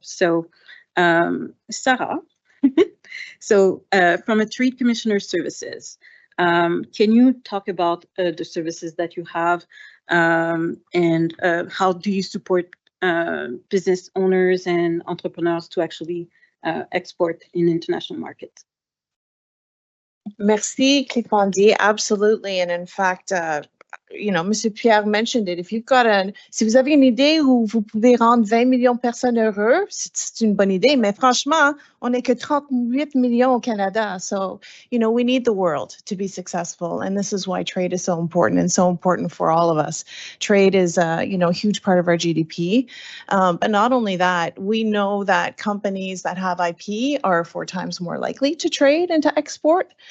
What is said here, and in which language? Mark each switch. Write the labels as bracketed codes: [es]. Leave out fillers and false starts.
[en] So Sarah, so from a Trade Commissioner Services, can you talk about the services that you have and how do you support business owners and entrepreneurs to actually export in international markets? [fr] Merci, [en] Cliffandi. Absolutely. And in fact, you know, Monsieur Pierre mentioned it. If you've got [fr] si vous avez une idée où vous pouvez rendre 20 millions de personnes heureux, c'est une bonne idée. Mais franchement, on n'est que 38 millions au Canada. [en] So, you know, we need the world to be successful. And this is why trade is so important and so important for all of us. Trade is, you know, a huge part of our GDP. But not only that, we know that companies that have IP are 4 times more likely to trade and to export.